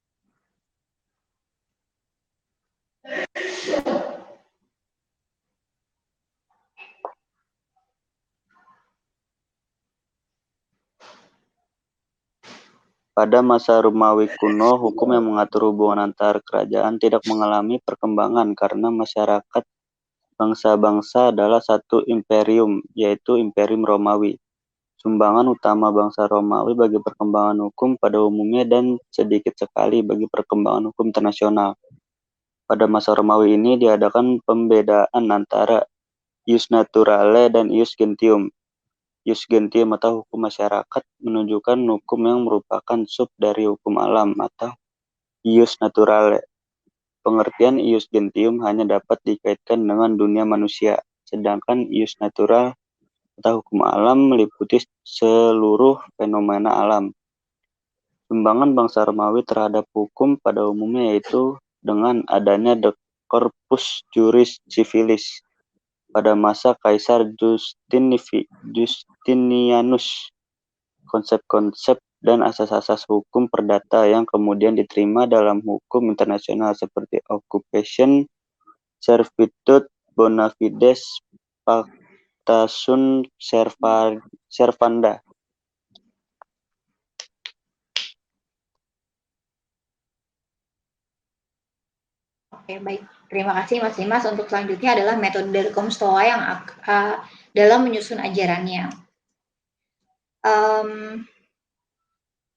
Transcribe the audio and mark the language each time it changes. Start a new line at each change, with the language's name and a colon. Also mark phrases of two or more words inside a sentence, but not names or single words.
Indonesian: Pada masa Romawi kuno, hukum yang mengatur hubungan antar kerajaan tidak mengalami perkembangan karena masyarakat bangsa-bangsa adalah satu imperium, yaitu Imperium Romawi. Sumbangan utama bangsa Romawi bagi perkembangan hukum pada umumnya dan sedikit sekali bagi perkembangan hukum internasional. Pada masa Romawi ini diadakan pembedaan antara
Latin: ius naturale
Indonesian: dan
Latin: ius gentium. Ius gentium
Indonesian: atau hukum masyarakat menunjukkan hukum yang merupakan sub dari hukum alam atau
Latin: ius naturale.
Indonesian: Pengertian
Latin: ius gentium
Indonesian: hanya dapat dikaitkan dengan dunia manusia, sedangkan
Latin: ius natural
Indonesian: atau hukum alam meliputi seluruh fenomena alam. Sumbangan bangsa Romawi terhadap hukum pada umumnya yaitu dengan adanya
Latin: de corpus juris civilis
Indonesian: pada masa Kaisar Justinianus, konsep-konsep dan asas-asas hukum perdata yang kemudian diterima dalam hukum internasional seperti occupation,
Latin: servitude, bona fides, pacta sunt servanda.
Indonesian: Oke, baik. Terima kasih Mas Dimas. Untuk selanjutnya adalah metode dari kaum Stoa yang dalam menyusun ajarannya.